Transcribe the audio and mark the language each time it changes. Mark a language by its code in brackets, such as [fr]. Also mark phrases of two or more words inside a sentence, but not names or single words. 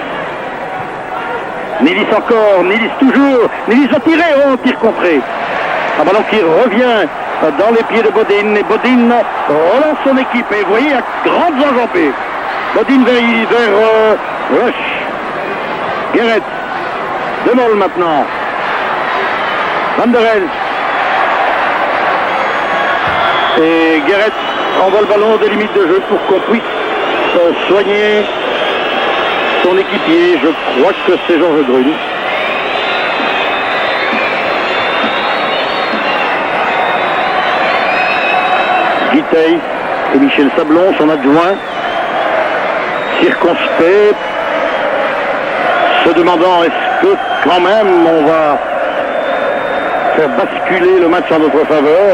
[fr] Nilis encore, Nilis toujours, Nilis va tirer, oh, tir contré. Un ballon qui revient dans les pieds de Bodin, et Bodin relance son équipe, et vous voyez, à grandes enjambées. Bodin vers Rush. Gerets, De Moll maintenant. Van der Elst. Et Gerets envoie le ballon des limites de jeu pour qu'on puisse soigner son équipier, je crois que c'est Georges Grune. Guitey et Michel Sablon, son adjoint, circonspect, se demandant est-ce que quand même on va faire basculer le match en notre faveur.